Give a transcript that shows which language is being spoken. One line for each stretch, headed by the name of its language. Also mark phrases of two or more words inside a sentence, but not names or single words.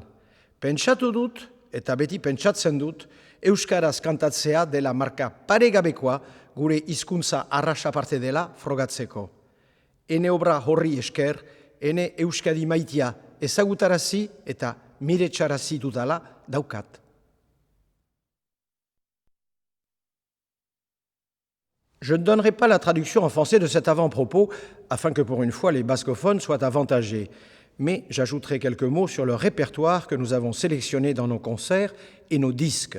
Basque: Pentsatu dut, eta beti pentsatzen dut, euskaraz kantatzea dela marka paregabekoa gure hizkuntza arrasa parte dela frogatzeko. Ene obra horri esker, ene euskadi maitia ezagutarazi eta miretxarazi dudala daukat.
French: Je ne donnerai pas la traduction en français de cet avant-propos, afin que pour une fois les bascophones soient avantagés. Mais j'ajouterai quelques mots sur le répertoire que nous avons sélectionné dans nos concerts et nos disques.